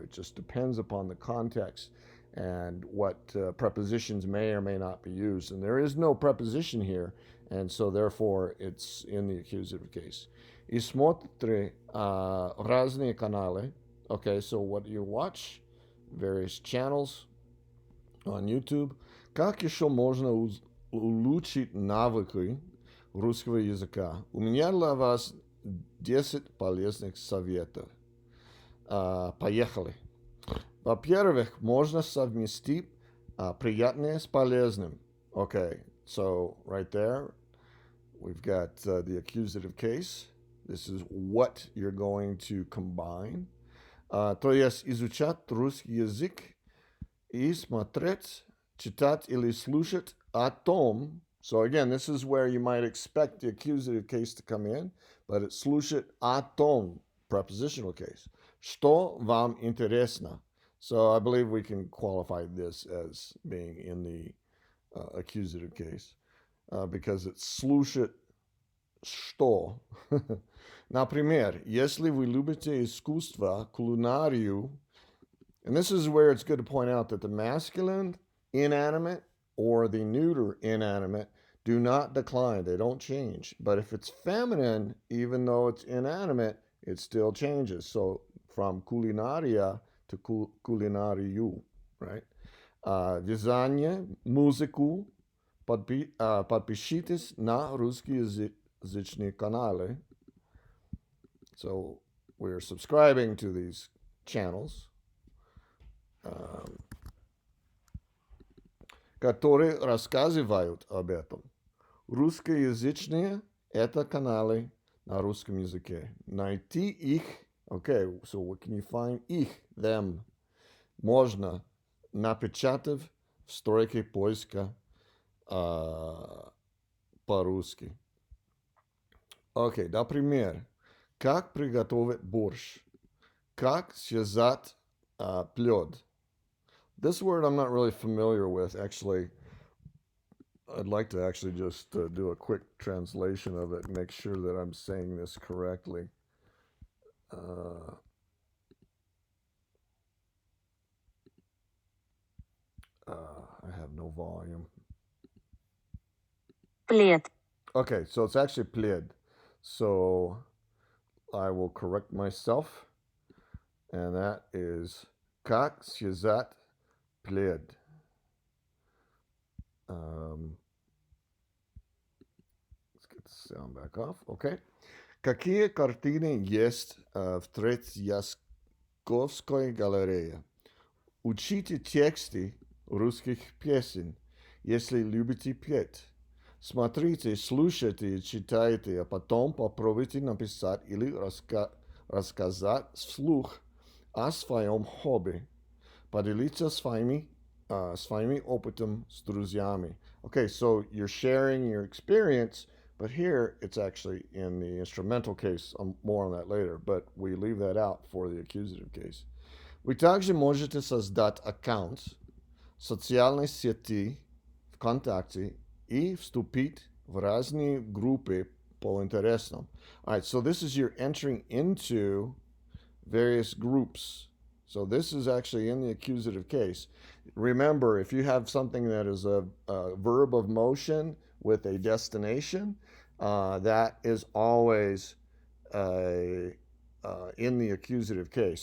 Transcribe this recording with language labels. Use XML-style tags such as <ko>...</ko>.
<en>It just depends upon the context and what prepositions may or may not be used. And there is no preposition here, and so therefore it's in the accusative case.</en> <ru>И смотри разные каналы.</ru> <en>Okay, so what do you watch? Various channels on YouTube.</en> <ru>Как еще можно улучшить навыки русского языка? У меня для вас 10 полезных советов. Поехали. Во-первых, можно совместить приятное с полезным.</ru> <en>Okay, so right there, we've got the accusative case. This is what you're going to combine.</en> <ru>То есть изучать русский язык и смотреть, читать или слушать о том.</ru> <en>So again, this is where you might expect the accusative case to come in, but it's</en> <ru>слушать о том,</ru> <en>prepositional case.</en> <ru>Что вам интересно?</ru> <en>So I believe we can qualify this as being in the accusative case because it's</en> <ru>слушать что. Например, если вы любите искусство, кулинарию,</ru> <en>and this is where it's good to point out that the masculine inanimate or the neuter inanimate do not decline. They don't change. But if it's feminine, even though it's inanimate, it still changes. So from culinaria to culinariu, right?</en> <ru>Вязание, музыку, подпишитесь на русскоязычные каналы.</ru> <en>So we're subscribing to these channels,</en> <ru>которые рассказывают об этом. Русскоязычные – это каналы на русском языке. Найти их,</ru> <en>okay, so what can you find?</en> <ru>Их,</ru> <en>them,</en> <ru>можно, напечатав в стройке поиска по-русски. Окей, например, как приготовить борщ? Как связать плед?</ru> <en>This word I'm not really familiar with. Actually, I'd like to actually just do a quick translation of it and make sure that I'm saying this correctly. I have no volume.</en> <ru>Плед.</ru> <en>Okay, so it's actually плед. So I will correct myself, and that is</en> <ru>как связать плед.</ru> <en>Let's get the sound back off. Okay.</en> <ru>Какие картины есть в Третьяковской галерее? Учите тексты русских песен, если любите петь. Смотрите, слушайте, читайте, а потом попробуйте написать или рассказать вслух о своем хобби. Поделиться своими опытом с друзьями.</ru> <en>Okay, so you're sharing your experience, but here it's actually in the instrumental case. More on that later, but we leave that out for the accusative case. Вы также можете создать аккаунт в социальной сети ВКонтакте и вступить в разные группы по интересам. All right, so this is you're entering into various groups. So this is actually in the accusative case. Remember, if you have something that is a verb of motion with a destination, that is always in the accusative case.</en>